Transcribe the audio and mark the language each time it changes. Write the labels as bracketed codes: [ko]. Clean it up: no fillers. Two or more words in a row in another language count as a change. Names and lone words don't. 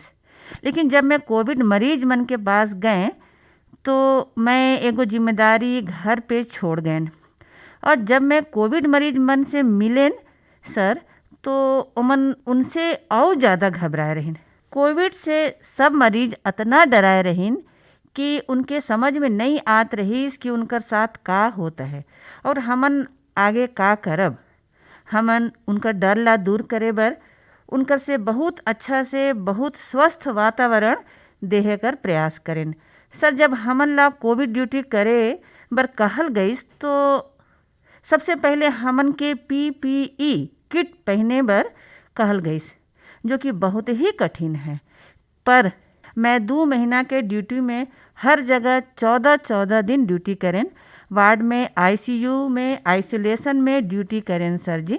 [hne] लेकिन जब मैं कोविड मरीज मन के पास गए तो मैं एगो जिम्मेदारी घर पे छोड़ गए और जब मैं कोविड मरीज मन से मिलेन सर तो उमन उनसे और ज़्यादा घबराए रहिन। कोविड से सब मरीज इतना डराए रहिन कि उनके समझ में नहीं आत रहीस कि उनकर साथ का होता है और हमन आगे का करब। हमन उनका डर ला दूर करे बर उनकर से बहुत अच्छा से बहुत स्वस्थ वातावरण देहे कर प्रयास करें। सर, जब हमन ला कोविड ड्यूटी करे बर कहल गईस तो सबसे पहले हमन के PPE किट पहने बर कहल गईस, जो कि बहुत ही कठिन है। पर मैं 2 महीना के ड्यूटी में हर जगह 14-14 दिन ड्यूटी करें। वार्ड में, ICU में, आइसोलेशन में ड्यूटी करें सर जी।